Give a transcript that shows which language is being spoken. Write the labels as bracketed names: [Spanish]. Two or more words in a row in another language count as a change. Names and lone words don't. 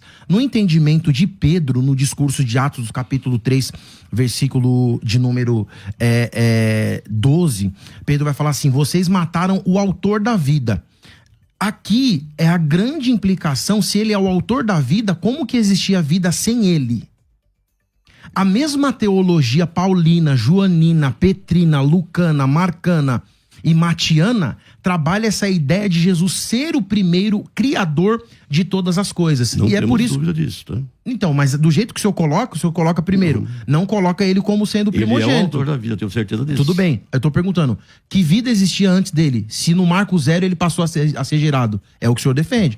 [Portuguese] No entendimento de Pedro, no discurso de Atos, capítulo 3, versículo de número 12, Pedro vai falar assim: vocês mataram o autor da vida. Aqui é a grande implicação. Se ele é o autor da vida, como que existia vida sem ele? A mesma teologia paulina, joanina, petrina, lucana, marcana e matiana trabalha essa ideia de Jesus ser o primeiro criador de todas as coisas. Não e é por isso. Dúvida disso, tá? Então, mas do jeito que o senhor coloca primeiro. Não coloca ele como sendo o primogênito. Ele é o autor da vida, tenho certeza disso. Tudo bem, eu tô perguntando, que vida existia antes dele? Se no Marco 0 ele passou a ser gerado, é o que o senhor defende.